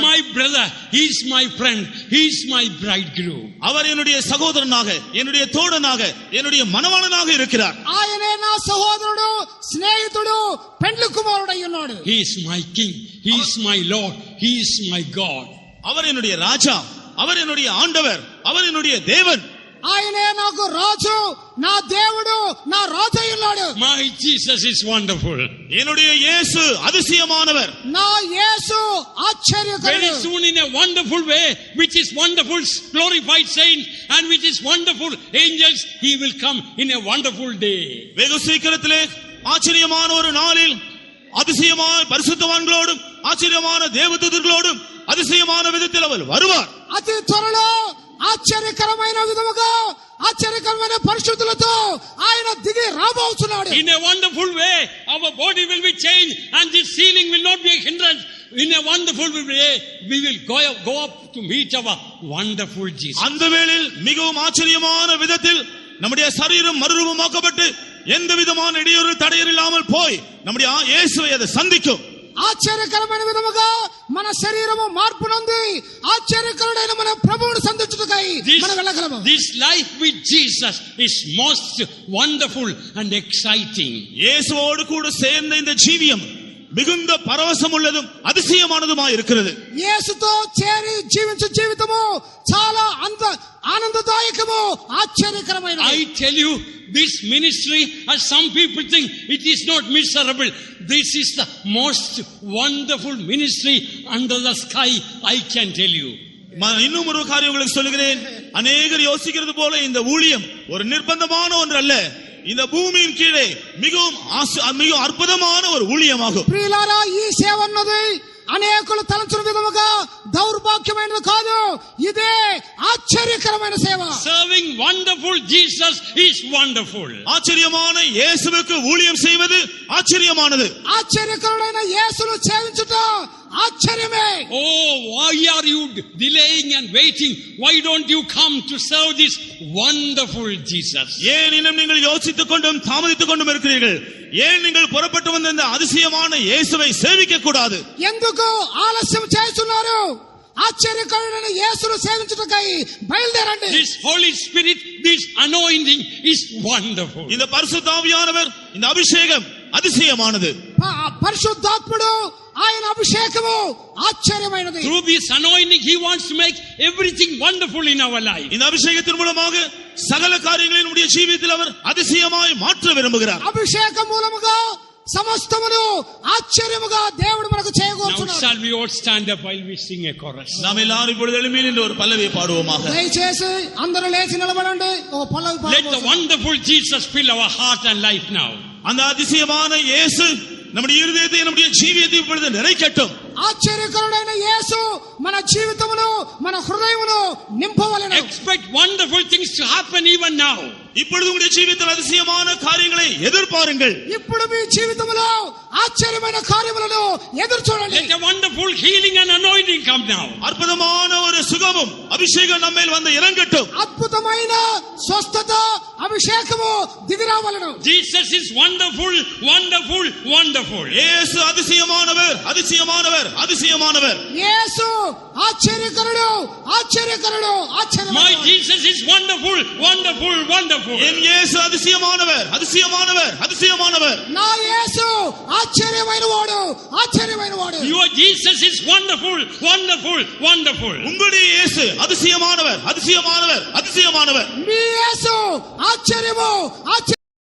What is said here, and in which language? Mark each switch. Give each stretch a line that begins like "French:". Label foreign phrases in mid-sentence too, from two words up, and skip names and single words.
English: my brother, he is my friend, he is my bridegroom.
Tamil: அவர் என்னுடைய சகோதரனாக, என்னுடைய தோழனாக, என்னுடைய மணவாளனாக இருக்கிறார்.
Telugu: ఆయనే నా సహోదరుడు, స్నేహితుడు, పెండ్లి కుమారుడై ఉన్నాడు.
English: He is my king, he is my lord, he is my God.
Tamil: அவர் என்னுடைய ராஜா, அவர் என்னுடைய ஆண்டவர், அவர் என்னுடைய தேவன்.
Telugu: ఆయనే నాకు రాజు, నా దేవుడు, నా రాజు అయి ఉన్నాడు.
English: My Jesus is wonderful.
Tamil: என்னுடைய இயேசு அதிசயமானவர்.
Telugu: నా యేసు
English: Very
Telugu: ఆశ్చర్యకరుడు.
English: soon in a wonderful way, which is wonderful glorified saints and which is wonderful angels, he will come in a wonderful day.
Tamil: வெகு சீக்கிரத்திலே ஆச்சரியமான ஒரு நாளில் அதிசயமான பரிசுத்தவான்களோடும் ஆச்சரியமான தேவதூதர்களோடும் அதிசயமான விதத்தில் அவர் வருவார்.
Telugu: అతి త్వరలో ఆశ్చర్యకరమైన విధముగా ఆశ్చర్యకరమైన పరిశుద్ధులతో ఆయన దిగి రాబోతున్నాడు.
English: In a wonderful way, our body will be changed and this healing will not be a hindrance. In a wonderful way, we will go up to meet our wonderful Jesus.
Tamil: அந்த வேளையில் மிகவும் ஆச்சரியமான விதத்தில் நம்முடைய சரீரம் மறுரூபமாக்கப்பட்டு எந்த விதமான இடையூறு தடையர் இல்லாமல் போய் நம்முடைய இயேசுவை அதை சந்திக்கும்.
Telugu: ఆశ్చర్యకరమైన విధముగా మన శరీరము మార్పు నొంది ఆశ్చర్యకరుడైన మన ప్రభువును సంధించుటకై మనం వెళ్ళగలము.
English: This life with Jesus is most wonderful and exciting.
Tamil: இயேசுவோடு கூட சேர்ந்த இந்த ஜீவியம் மிகுந்த பரவசம் உள்ளதும் அதிசயமானதுமாய் இருக்கிறது.
Telugu: యేసుతో చేరి జీవించే జీవితము చాలా ఆనందదాయకము ఆశ్చర్యకరమైనది.
English: I tell you, this ministry, as some people think, it is not miserable. This is the most wonderful ministry under the sky, I can tell you.
Tamil: இன்னும் ஒரு காரியம் உங்களுக்கு சொல்லுகிறேன். அநேகர் யோசிக்கிறது போல இந்த ஊழியம் ஒரு நிர்பந்தமான ஒன்று அல்ல. இந்த பூமியின் கீழே மிகவும் அற்புதமான ஒரு ஊழியமாகும்.
Telugu: ప్రియులారా, ఈ సేవ అన్నది అనేకులు తలంచిన విధముగా దౌర్భాగ్యమైనది కాదు. ఇదే ఆశ్చర్యకరమైన సేవ.
English: Serving wonderful Jesus is wonderful.
Tamil: ஆச்சரியமான இயேசுவுக்கு ஊழியம் செய்வது ஆச்சரியமானது.
Telugu: ఆశ్చర్యకరుడైన యేసును సేవించుట ఆశ్చర్యమే.
English: Oh, why are you delaying and waiting? Why don't you come to serve this wonderful Jesus?
Tamil: ஏன் இன்னும் நீங்கள் யோசித்துக் கொண்டும் தாமதித்துக் கொண்டும் இருக்கிறீர்கள்? ஏன் நீங்கள் புறப்பட்டு வந்த இந்த அதிசயமான இயேசுவை சேவிக்க கூடாது?
Telugu: ఎందుకు ఆలస్యం చేస్తున్నారు? ఆశ్చర్యకరుడైన యేసును సేవించుటకై బయలుదేరండి.
English: This Holy Spirit, this anointing is wonderful.
Tamil: இந்த பரிசுத்த ஆவியானவர், இந்த அபிஷேகம் அதிசயமானது.
Telugu: పరిశుద్ధాత్ముడు ఆయన అభిషేకము ఆశ్చర్యమైనది.
English: Through this anointing he wants to make everything wonderful in our life.
Tamil: இந்த அபிஷேகத்தின் மூலமாக சகல காரியங்களையும் நம்முடைய ஜீவிதத்தில் அவர் அதிசயமாய் மாற்ற விரும்புகிறார்.
Telugu: అభిషేకం మూలముగా సమస్తమును ఆశ్చర్యముగా దేవుడు మనకు
English: Now
Telugu: చేయగోరుచున్నాడు.
English: shall we all stand up while we sing a chorus?
Tamil: நாம் எல்லாரும் இப்பொழுது எழும்பி நின்று ஒரு பல்லவியை பாடுவோமாக.
Telugu: దయచేసి అందరూ లేచి నిలబడండి. ఓ పల్లవి
English: Let the
Telugu: పాడుకోండి.
English: wonderful Jesus fill our heart and life now.
Tamil: அந்த அதிசயமான இயேசு நம்முடைய இருதயத்தை நம்முடைய ஜீவியத்தை இப்பொழுது நிறைக்கட்டும்.
Telugu: ఆశ్చర్యకరుడైన యేసు మన జీవితమును మన హృదయమును నింపవలెను.
English: Expect wonderful things to happen even now.
Tamil: இப்பொழுது உங்களுடைய ஜீவிதத்தில் அதிசயமான காரியங்களை எதிர்பாருங்கள்.
Telugu: ఇప్పుడు మీ జీవితములో ఆశ్చర్యమైన కార్యములను ఎదురు చూడండి.
English: Let a wonderful healing and anointing come now.
Tamil: அற்புதமான ஒரு சுகமும் அபிஷேகம் நம்மேல் வந்து இறங்கட்டும்.
Telugu: అద్భుతమైన స్వస్థత అభిషేకము దిగిరావలెను.
English: Jesus is wonderful, wonderful, wonderful.
Tamil: இயேசு அதிசயமானவர், அதிசயமானவர், அதிசயமானவர்.
Telugu: యేసు ఆశ్చర్యకరుడు, ఆశ్చర్యకరుడు,
English: My
Telugu: ఆశ్చర్యకరుడు.
English: Jesus is wonderful, wonderful, wonderful.
Tamil: என் இயேசு அதிசயமானவர், அதிசயமானவர், அதிசயமானவர்.
Telugu: నా యేసు ఆశ్చర్యమైన వాడు, ఆశ్చర్యమైన వాడు.
English: Your Jesus is wonderful, wonderful, wonderful.
Tamil: உங்களுடைய இயேசு அதிசயமானவர், அதிசயமானவர், அதிசயமானவர்.
Telugu: మీ యేసు ఆశ్చర్యము, ఆశ్చర్య